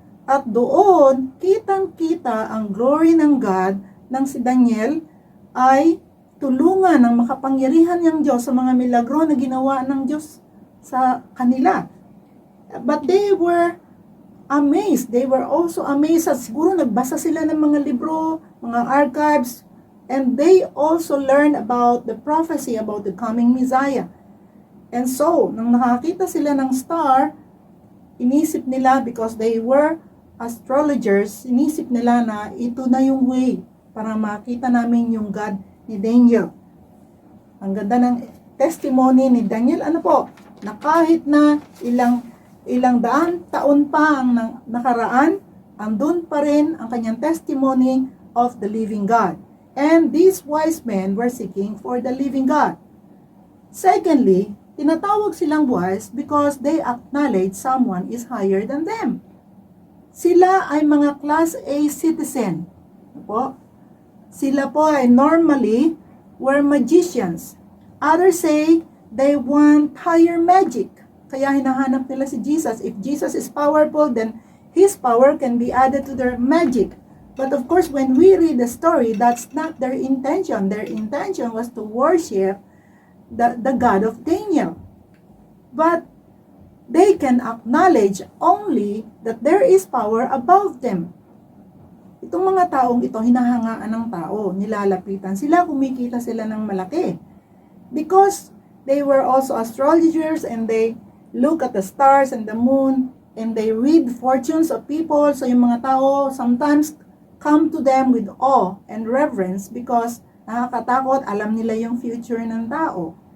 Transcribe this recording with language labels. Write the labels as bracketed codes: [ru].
[tl] At doon, kitang-kita ang glory ng God nang si Daniel ay tulungan ng makapangyarihan ng Diyos sa mga milagro na ginawa ng Diyos sa kanila. [en] But they were amazed. They were also amazed [tl] at siguro nagbasa sila ng mga libro, mga archives, [en] and they also learned about the prophecy about the coming Messiah. [tl] And so, nang nakakita sila ng star, inisip nila, [en] because they were astrologers, [tl] inisip nila na ito na yung way para makita namin yung God ni Daniel. Ang ganda ng testimony ni Daniel, ano po, na kahit na ilang daan taon pa ang nakaraan, andun pa rin ang kanyang [en] testimony of the living God. And these wise men were seeking for the living God. Secondly, [tl] tinatawag silang [en] wise because they acknowledge someone is higher than them. [tl] Sila ay mga Class A citizen. Po? Sila po ay [en] normally were magicians. Others say they want higher magic. [tl] Kaya hinahanap nila si Jesus. [en] If Jesus is powerful, then His power can be added to their magic. But of course, when we read the story, that's not their intention. Their intention was to worship the God of Daniel. But they can acknowledge only that there is power above them. [tl] Itong mga taong ito, hinahangaan ng tao, nilalapitan sila, kumikita sila ng malaki. [en] Because they were also astrologers and they look at the stars and the moon and they read fortunes of people. So [tl] yung mga tao [en] sometimes come to them with awe and reverence because [tl] nakakatakot, alam nila yung future ng tao.